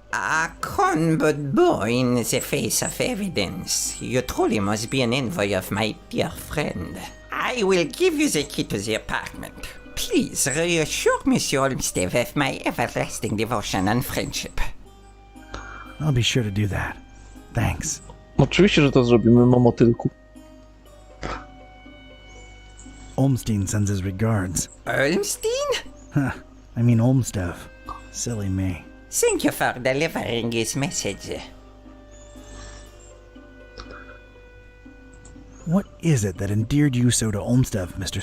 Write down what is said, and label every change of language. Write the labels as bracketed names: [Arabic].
[English] A con but boy in the face of evidence. You truly must be an envoy of my dear friend. I will give you the key to the apartment. Please reassure Monsieur Olmsted of my everlasting devotion and friendship. I'll be sure to do that. Thanks. [Polish] Oczywiście, że to zrobimy, momotylku. [English] Olmstein sends his regards. Olmstein? Huh. I mean Olmstead. Silly me. Thank you for delivering his message. What is it that endeared you so to Olmsted, Mr.